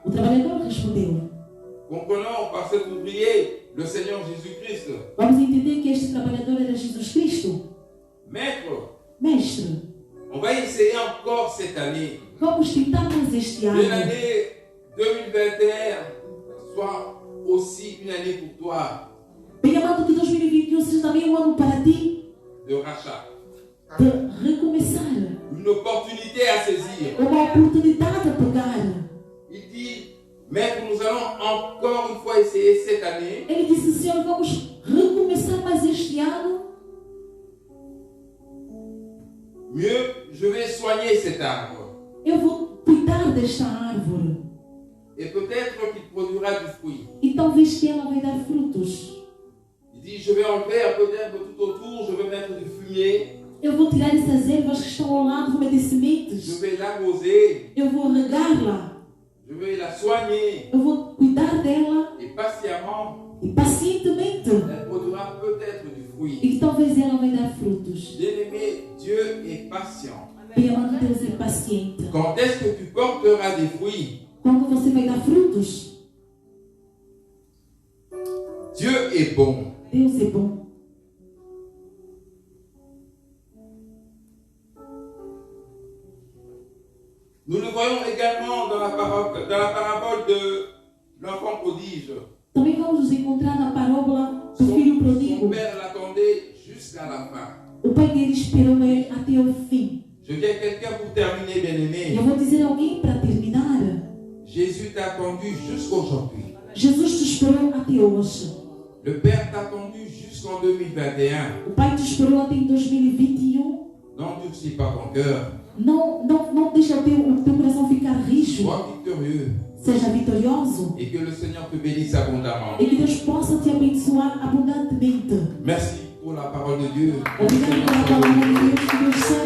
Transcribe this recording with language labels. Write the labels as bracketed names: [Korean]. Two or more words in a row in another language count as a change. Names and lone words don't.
[Portuguese] O trabalhador respondeu: [French] comprenons par cet ouvrier le Seigneur Jésus-Christ. [Portuguese] vamos entender que este trabalhador era Jesus Cristo. [French] Maître, [Portuguese] Mestre, [French] on va essayer encore cette année. [Portuguese] vamos tentar mais este [French] Que [Portuguese] ano. [French] l'année 2021 soit aussi une année pour toi [Portuguese] Bem amado, que 2021 seja também um ano para ti [French] de rachat. [Portuguese] de recomeçar. [French] Une opportunité à saisir. [Portuguese] Uma oportunidade a pegar. [French] Il dit, maître, nous allons encore une fois essayer cette année. [Portuguese] Ele disse: Senhor, vamos recomeçar mais este ano. [French] Mieux, je vais soigner cet arbre. [Portuguese] Eu vou cuidar desta árvore. [French] Et peut-être qu'il produira du fruit. [Portuguese] E talvez que ela vai dar frutos. [French] Il dit, je vais enlever un peu d'herbe tout autour, je vais mettre du fumier. [Portuguese] Eu vou tirar essas ervas que estão ao lado, vou meter [French] Je [Portuguese] sementes. [French] vais l'arroser. [Portuguese] Eu vou regá-la. [French] Je vais la soigner. [Portuguese] Eu vou cuidar dela. [French] Et patiemment, [Portuguese] E pacientemente. [French] elle produira peut-être du fruit. [Portuguese] E que talvez ela vai dar frutos. [French] Bien-aimé, Dieu est patient. [Portuguese] Bem amado, Deus é paciente. [French] Quand est-ce que tu porteras des fruits? [Portuguese] Quando você vai dar frutos, [French] Dieu est bon. [Portuguese] Deus é bom. [French] Nous le voyons également dans la parabole de l'enfant prodige. [Portuguese] Também vamos nos encontrar na parábola do filho [French] Son [Portuguese] pródigo. [French] père l'attendait jusqu'à la fin. [Portuguese] O pai dele esperou ele até o fim. [French] Je dis à quelqu'un pour terminer, [Portuguese] E [French] bien-aimé. [Portuguese] eu vou dizer a alguém para terminar. [French] Jésus t'a attendu jusqu'aujourd'hui. [Portuguese] Jesus te esperou até hoje. [French] Le Père t'a attendu jusqu'en 2021. [Portuguese] O pai te esperou até em 2021. [French] N'endurcis pas ton cœur. [Portuguese] Não deixa o teu coração ficar rijo. [French] Sois victorieux. [Portuguese] Seja vitorioso. [French] Et que le Seigneur te bénisse abondamment. [Portuguese] E que Deus possa te abençoar abundantemente. [French] Merci pour la parole de Dieu. [Portuguese] Obrigado pela palavra de Deus. Que Deus